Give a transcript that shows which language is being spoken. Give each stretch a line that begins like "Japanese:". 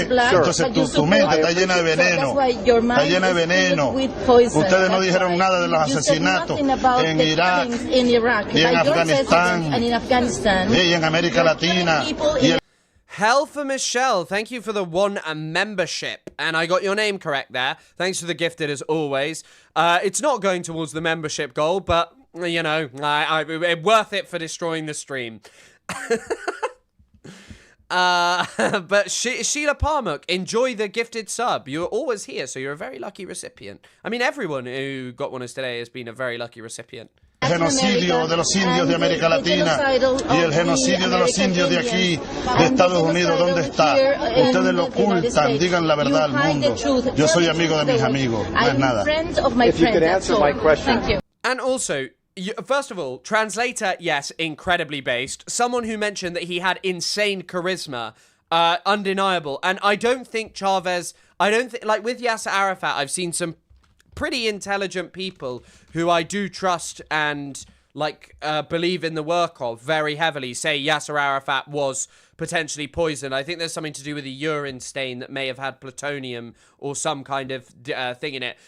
Spanish: Entonces tu mente está llena de veneno. Está llena de veneno. Ustedes no dijeron nada de los asesinatos en Irak y en Afganistán y en América Latina.
English: Hell for Michelle, thank you for the one membership. And I got your name correct there. Thanks for the gifted as always. It's not going towards the membership goal, but, worth it for destroying the stream. But Sheila Parmuk, enjoy the gifted sub. You're always here, so you're a very lucky recipient. I mean, everyone who got one us today has been a very lucky recipient.
Spanish: El genocidio de los indios de América Latina y el genocidio de los indios de aquí, de Estados Unidos, ¿dónde está? Ustedes lo ocultan, digan la verdad al mundo. Yo soy amigo de mis amigos, no es nada.
English: If you could answer my question. And also, first of all, translator, yes, incredibly based. Someone who mentioned that he had insane charisma, undeniable. And I don't think Chavez, with Yasser Arafat, I've seen some pretty intelligent people who I do trust and believe in the work of very heavily say Yasser Arafat was potentially poisoned. I think there's something to do with a urine stain that may have had plutonium or some kind of thing in it.